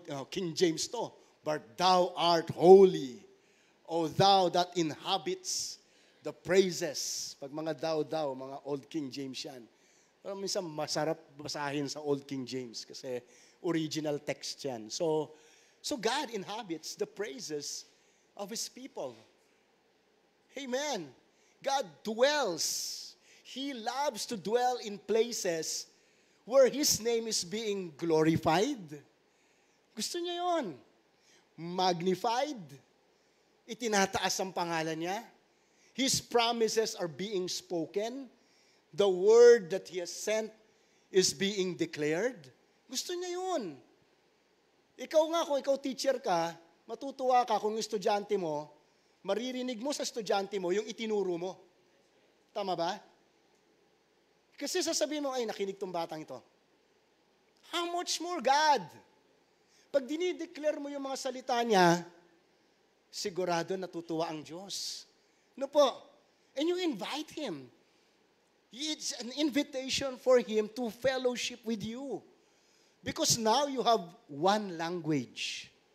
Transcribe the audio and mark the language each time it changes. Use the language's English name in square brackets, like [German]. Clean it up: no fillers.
[English] King James to. But thou art holy, O thou that inhabits the praises. [Filipino] Pag mga thou, mga Old King James yan. Pero minsan masarap basahin sa Old King James kasi original text yan. [English] So God inhabits the praises of His people. Amen. God dwells. He loves to dwell in places where His name is being glorified. [Filipino] Gusto niya yon. Magnified. Itinataas ang pangalan niya. [English] His promises are being spoken. The word that He has sent is being declared. [Filipino] Gusto niya yun. Ikaw nga, kung ikaw teacher ka, matutuwa ka kung yung estudyante mo, maririnig mo sa estudyante mo yung itinuro mo. Tama ba? Kasi sasabihin mo, ay, nakinig tong batang ito. [English] How much more God? [Filipino] Pag dinideclare mo yung mga salita niya, sigurado natutuwa ang Diyos. No po? [English] And you invite Him. It's an invitation for Him to fellowship with you. Because now you have one language.